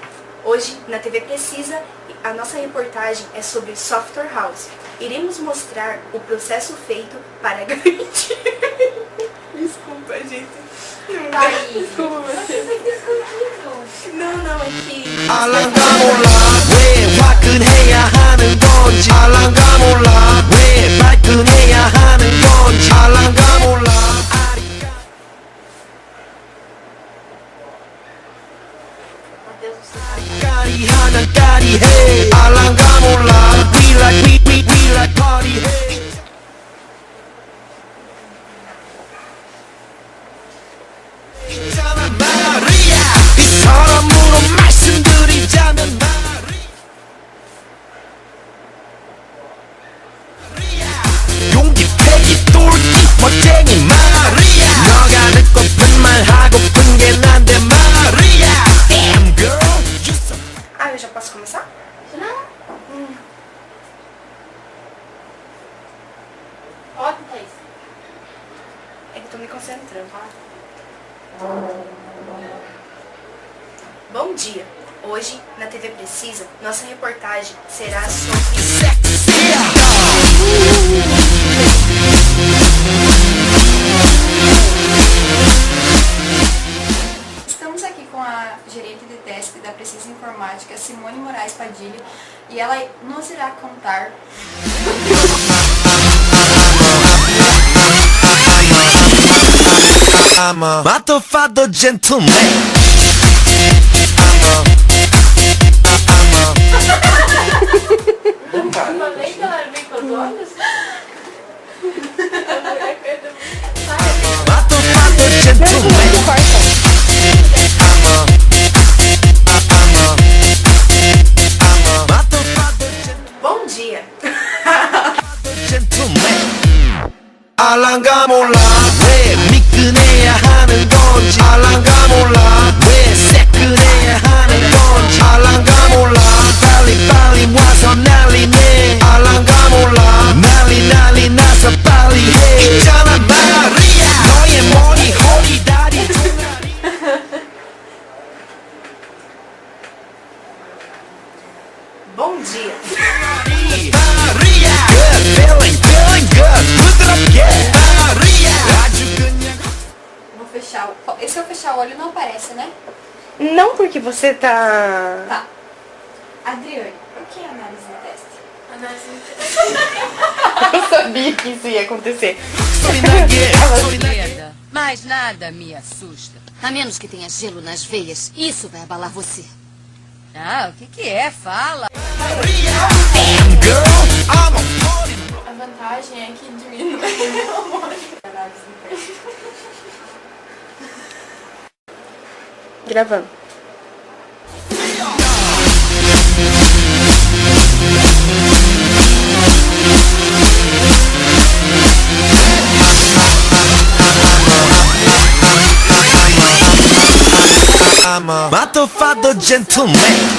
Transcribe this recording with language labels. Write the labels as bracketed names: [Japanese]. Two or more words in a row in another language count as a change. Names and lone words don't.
[Portuguese] Hoje na TV Precisa a nossa reportagem é sobre Software House. Iremos mostrar o processo feito para garantir... Desculpa, gente. Desculpa você. Não, é que... [Korean] 알랑가 몰라 왜 화끈해야 하는 건지 알랑가 몰라 왜 발끈해야 하는 건지 알랑가 몰라 까리하면 까리해 알랑가 몰라 [English] we like party hey [Korean] 있잖아 말이야 이 사람으로 말씀드리자면 용기 패기 똘끼 멋쟁이 말이야 너가 듣고픈 말 하고픈 게 난데 말이야 [English] Damn girl you so [Portuguese] Ah, eu já posso começar? Não? Pode, Thaís. É que eu tô me concentrando. Bom dia! Hoje, na TV Precisa, nossa reportagem será sobre... Estamos aqui com a gerente de teste da Precisa Informática, Simone Moraes Padilha, e ela nos irá contar... [English] I'm a motherfucker gentleman. [Portuguese] Uma vez que ela vem com os olhos? [English] Motherfucker gentleman. [Portuguese] Bom dia! [English] gentleman. [Korean] 알랑가 몰라 왜 미끈해야 하는 건지 알랑가 몰라 왜 새끈해야 하는 건지 알랑가 몰라 빨리 와서 난리네 알랑가 몰라 난리 나서 빨리 해 있잖아 말이야 너의 머리 허리 다리 종아리 [Portuguese] Bom dia! [Korean] 말이야 [English] Good feeling good [Korean] 부드럽게 말이야 아주 그냥 [Portuguese] Vou fechar o... E se eu fechar o olho não aparece, né? Não porque você tá... Tá. Adriane, o que é análise de teste? Análise de Eu sabia que isso ia acontecer. [Korean] 소리 나게 [Portuguese] Mas nada me assusta. A menos que tenha gelo nas veias, isso vai abalar você. Ah, o que é? Fala. [English] Damn girl I'm a party [Portuguese] A vantagem é que diminui o amor. Análise de teste. Gravando. [English] I'm a motherfucker gentleman.